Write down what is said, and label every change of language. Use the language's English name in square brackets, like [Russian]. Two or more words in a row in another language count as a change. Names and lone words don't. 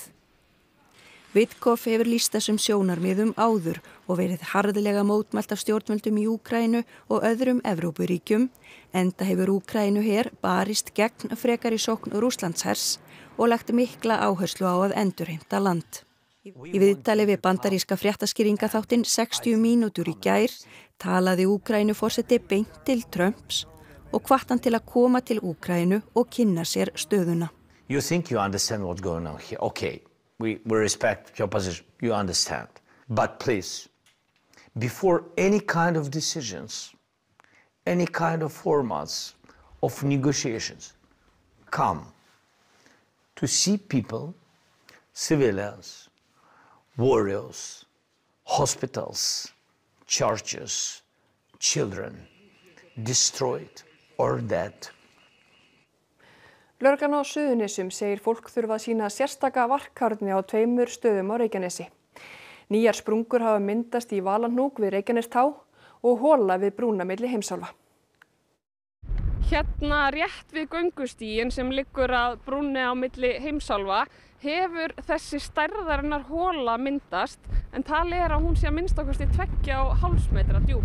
[Icelandic] Witkoff hefur lýst þessum sjónarmiðum áður og verið harðlega mótmælt af stjórnvöldum í Úkraínu og öðrum Evrópuríkjum, enda hefur Úkraínu her barist gegn frekari sókn Rússlandshers og lagt mikla áherslu á að endurheimta land. Í viðtali við bandaríska fréttaskýringaþáttinn 60 mínútur í gær talaði Úkraínuforseti beint til Trumps og hvatt hann til að koma til Úkraínu og kynna sér stöðuna. [English] You think you understand what's going on here. Okay, we respect your position. You understand. But please, before any kind of decisions, any kind of formats of negotiations, come to see people, civilians, warriors, hospitals, churches, children, destroyed or dead. [Icelandic] Lögreglan á Suðurnesjum segir fólk þurfa að sýna sérstaka varkárni á 2 stöðum á Reykjanesi. Nýjar sprungur hafa myndast í Valahnúk við Reykjanestá og hola við brúna milli Heimsálfa. Hérna rétt við göngustíginn sem liggur að brúnni á milli Heimsálfa hefur þessi stærðarinnar hola myndast en talið að hún sé að minnsta kosti 2,5 metra djúp.